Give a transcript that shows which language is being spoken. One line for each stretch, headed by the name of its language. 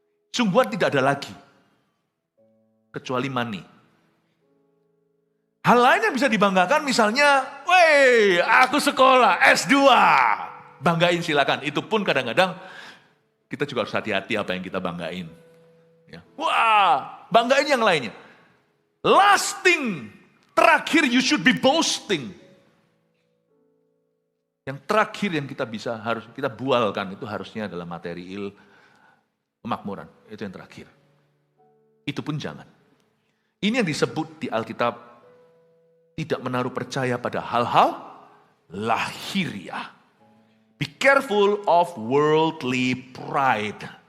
Indonesian: Sungguhan tidak ada lagi. Kecuali money. Hal lain yang bisa dibanggakan misalnya, weh aku sekolah S2. Banggain silakan. Itu pun kadang-kadang kita juga harus hati-hati apa yang kita banggain. Ya. Wah, banggain yang lainnya.
English: Lasting,
Indonesian: terakhir
English: you should be boasting.
Indonesian: Yang terakhir yang harus kita bualkan itu harusnya adalah material kemakmuran. Itu yang terakhir. Itu pun jangan. Ini yang disebut di Alkitab tidak menaruh percaya pada hal-hal lahiriah.
English: Be careful of worldly pride.